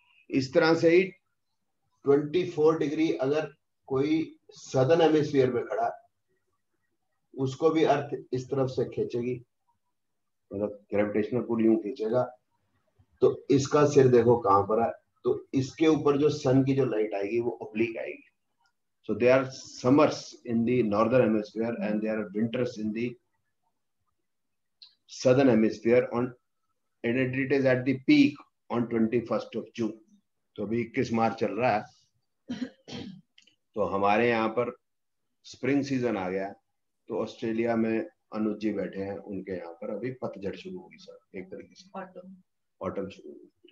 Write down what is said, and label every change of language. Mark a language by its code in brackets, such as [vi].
[hi] इस तरह से ही 24 डिग्री अगर कोई सदर्न हेमिस्फीयर में खड़ा, उसको भी अर्थ इस तरफ से खींचेगी, मतलब ग्रेविटेशनल पुल यूं खींचेगा, तो इसका सिर देखो कहां पर है, तो इसके ऊपर जो सन की जो लाइट आएगी वो ऑब्लिक आएगी। [en] So there are summers in the northern hemisphere and there are winters in the southern hemisphere on, and it is at the peak on 21st of June. [hi] तो अभी 21 मार्च चल रहा है, तो हमारे यहाँ पर स्प्रिंग सीजन आ गया। तो ऑस्ट्रेलिया में अनुज जी बैठे हैं, उनके यहाँ पर अभी पतझड़ शुरू होगी सर, एक तरीके से ऑटम शुरू होगी।